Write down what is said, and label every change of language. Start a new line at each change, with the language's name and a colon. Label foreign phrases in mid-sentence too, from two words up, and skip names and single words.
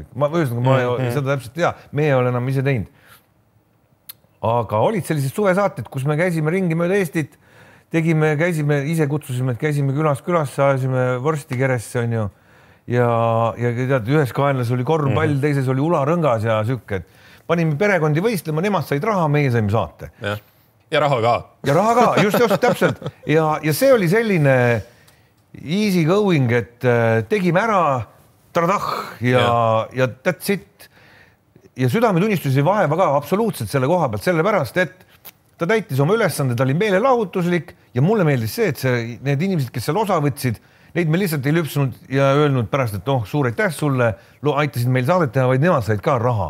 Estonian: Ma seda täpselt tea, me ei ole enam ise teinud. Aga olid sellised suvesaated, kus me käisime ringi mööda Eestit, käisime, ise kutsusime, et käisime külasse, ajasime vorsti keresse, on ju. Ja tead, ühes kaenlas oli korvpall, teises oli ularõngas ja sükke, et panime perekondi võistlema, nemad said raha, meie saime saate. Ja raha ka. Ja raha ka, just täpselt. Ja see oli selline
English: easy going,
Estonian: et tegime ära, tradah ja
English: that's it.
Estonian: Ja südametunnistus ei vaeva ka absoluutselt selle koha pealt, sellepärast, et ta täitis oma ülesande, ta oli meelelahutuslik ja mulle meeldis see, et need inimesed, kes seal osa võtsid, neid me lihtsalt ei lüpsunud ja öelnud pärast, et suur aitäh sulle, aitasid meil saadet teha, vaid nemad said ka raha.